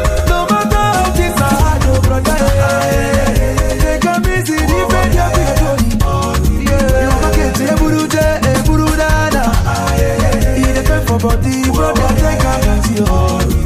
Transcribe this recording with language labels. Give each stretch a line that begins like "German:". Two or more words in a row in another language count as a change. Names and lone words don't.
Nigerian Pidgin: No matter how things are hard, oh, brother, eh, take am easy, live with your people. Yeah, you go get
Igbo: a buru je, a buru dada.
Nigerian Pidgin: E dey pain for body, brother, take am easy, oh.